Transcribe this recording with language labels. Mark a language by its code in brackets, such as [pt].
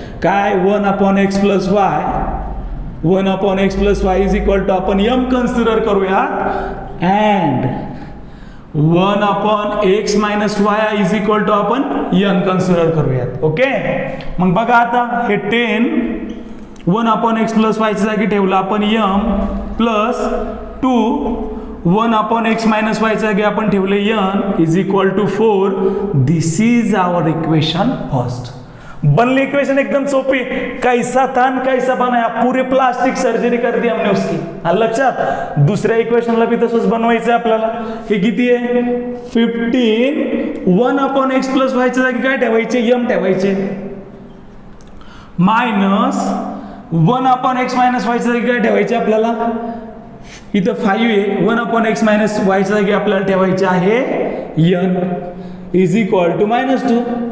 [mr] काय 1/x + y 1/x + y [en] is equal to [mr] आपण m consider करूयात and 1/x - y is equal to आपण n consider करूयात. Okay, मग बघा आता हे 10 1/x + y च्या जागी ठेवलं आपण m प्लस 2 1/x - y च्या जागी आपण ठेवले n is equal to 4. [en] This is our equation first. [mr] बनली इक्वेशन एकदम सोपी, [hi] कैसा था कैसा बनाया, पूरे प्लास्टिक सर्जरी कर दी हमने उसकी. [mr] लक्षात, दुसऱ्या इक्वेशनला भी तसंच बनवायचं आहे आपल्याला. हे किती आहे 15 1/x + y च्या जागी काय ठेवायचे, m ठेवायचे, मायनस 1/x - y च्या जागी काय ठेवायचे आपल्याला, इथं 5 आहे, 1/x - y च्या जागी आपल्याला ठेवायचे आहे n इज इक्वल टू -2.